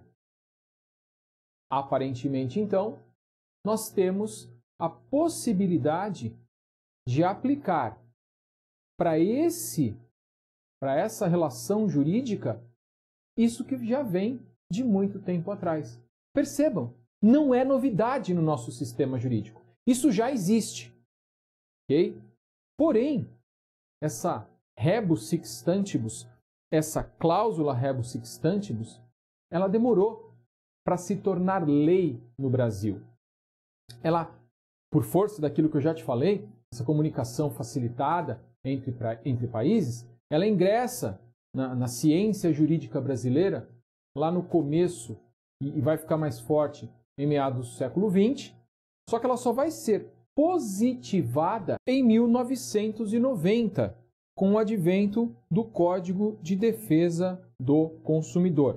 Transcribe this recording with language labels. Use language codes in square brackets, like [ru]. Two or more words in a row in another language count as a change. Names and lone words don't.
[pt] Aparentemente, então, nós temos a possibilidade de aplicar para essa relação jurídica isso que já vem de muito tempo atrás. Percebam, não é novidade no nosso sistema jurídico. Isso já existe. Ok? Porém, essa [la] rebus sic stantibus, [pt] essa cláusula [la] rebus sic stantibus, [pt] ela demorou para se tornar lei no Brasil. Ela, por força daquilo que eu já te falei, essa comunicação facilitada entre países, ela ingressa na ciência jurídica brasileira lá no começo e vai ficar mais forte em meados do século XX, só que ela só vai ser positivada em 1990, com o advento do Código de Defesa do Consumidor.